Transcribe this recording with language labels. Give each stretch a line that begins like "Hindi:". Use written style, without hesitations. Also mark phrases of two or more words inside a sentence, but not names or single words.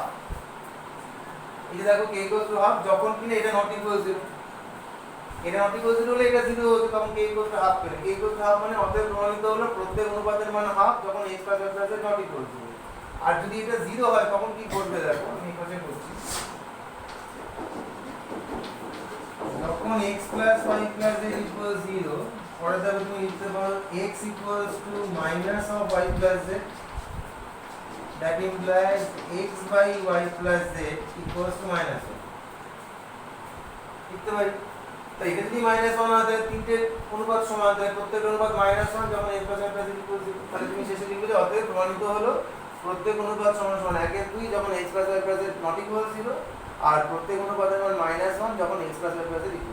Bangla: এই যে দেখো k
English: equals to half,
Bangla: যখন কিনা এটা
English: not equals
Bangla: 0, এটা
English: not equals
Bangla: 0 হলে এটা 0 হতো, তখন k
English: equals to half
Bangla: পেলে। k
English: equals to half
Bangla: মানে অতএব প্রমাণিত হলো প্রত্যেক অনুপাতের মান হাফ যখন
English: x plus y plus z not equals 0.
Bangla: আর যদি এটা 0 হয় তখন কি করবে দেখো, আমি এখানে করছি, যখন
English: x plus y plus z equals 0,
Bangla: পরে দেখো তুমি লিখতে পারো
English: x equals to minus of y plus z, that implies x by y plus z equals to minus 1
Bangla: লিখতে পারি। তো এটা যদি মাইনাস 1 হয় তাহলে তিনটে অনুপাত সমান, তাহলে প্রত্যেক অনুপাত মাইনাস 1 যখন
English: x plus y plus z equals 0,
Bangla: তাহলে তুমি শেষে লিখবে যে অতএব প্রমাণিত হলো প্রত্যেক অনুপাত সমান সমান 1 এর 2 যখন
English: x plus y plus z not equal 0,
Bangla: আর প্রত্যেক অনুপাতের মান মাইনাস 1 যখন
English: x plus y plus z equal 0।